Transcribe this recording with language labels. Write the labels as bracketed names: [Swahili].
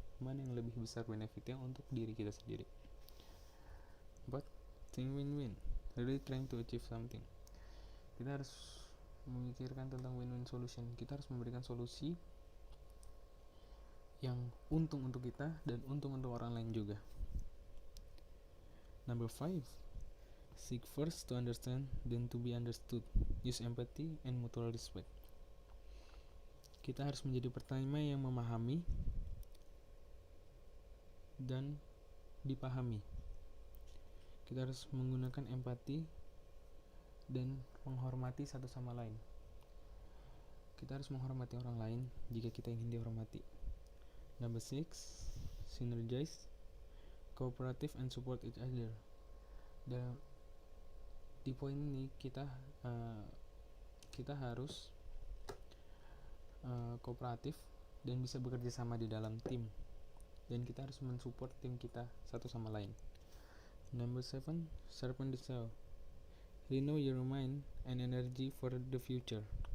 [Indonesian] Mana yang lebih besar benefitnya untuk diri kita sendiri. [English] But think win-win, really trying to achieve something. [Indonesian] Kita harus memikirkan tentang win-win solution. Kita harus memberikan solusi yang untung untuk kita dan untung untuk orang lain juga. [English] Number 5, seek first to understand, then to be understood. Use empathy and mutual respect. [Indonesian] Kita harus menjadi pertama yang memahami dan dipahami. Kita harus menggunakan empati dan menghormati satu sama lain. Kita harus menghormati orang lain jika kita ingin dihormati. [English] Number 6, synergize, cooperative and support each other. [Indonesian] Dan di poin ini kita harus kooperatif dan bisa bekerja sama di dalam tim, dan kita harus mensupport tim kita satu sama lain. [English] Number 7, sharpen the saw. Renew your mind and energy for the future.